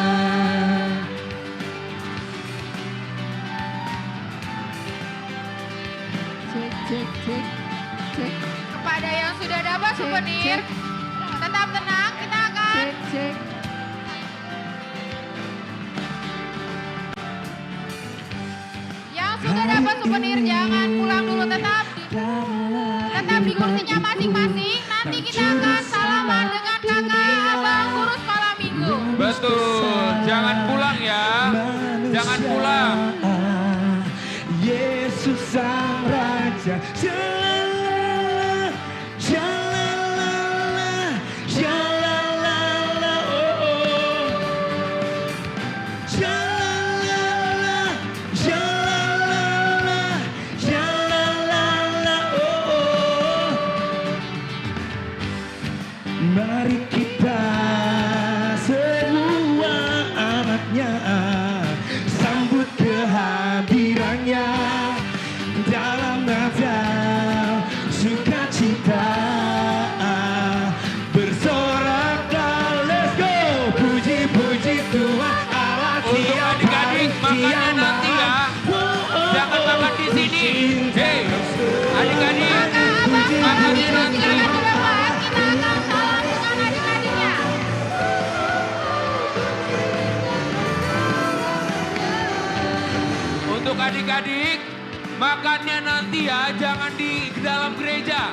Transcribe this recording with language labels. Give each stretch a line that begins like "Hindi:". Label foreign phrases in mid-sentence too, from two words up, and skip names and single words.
Indonesian: kepada yang sudah dapat souvenir, tetap tenang, kita akan yang sudah dapat souvenir jangan pulang dulu, tetap di kursinya masing-masing. Nanti kita akan salaman dengan kakak, abang, guru sekolah minggu. Betul, jangan pulang ya. Jangan pulang. Yesus sang Raja. Shalala, shalala, shalala, oh oh. Shalala, shalala, shalala, oh oh. Mari kita semua anaknya sambut kehadirannya dalam Natal sukacita bersoraklah,
English: let's go.
Indonesian: Puji-puji Tuhan Allah tiap hari Makannya nanti ya. Jangan makan di sini. Hei, adik-adik. Makannya nanti. Untuk adik-adik, makannya nanti ya, jangan di dalam gereja.